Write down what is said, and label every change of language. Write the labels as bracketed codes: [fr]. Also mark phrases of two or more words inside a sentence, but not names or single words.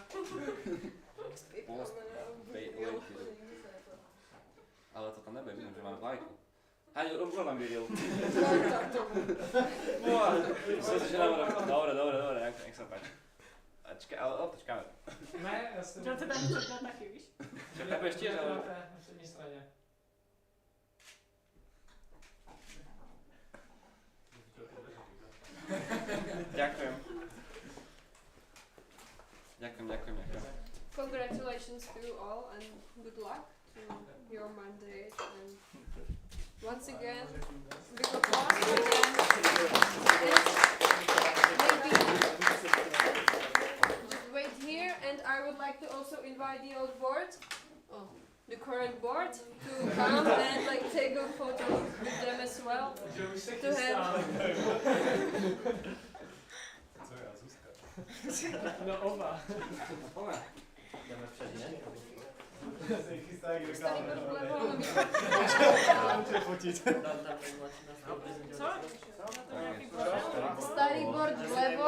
[sk] Post. Ale to tam nebude, vidím, že máme vlajku. Hej, mám video. Dobre, jak sa páči. Ale počkáme. [cs] Ne, já jsem... [sk] Čo to tam chceš dát taky, víš? Čakaj, ešte, ale... [cs] Na přední straně. [sk] Ďakujem. [en] Congratulations to you all and good luck to your mandate and once again big applause again. Maybe just wait here and I would like to also invite the old board, the current board, to come and like take a photo with them as well. To have [cs] No oba. Jdeme před ně. Starý board vlevo, Můžu fotit. Co? Starý board vlevo,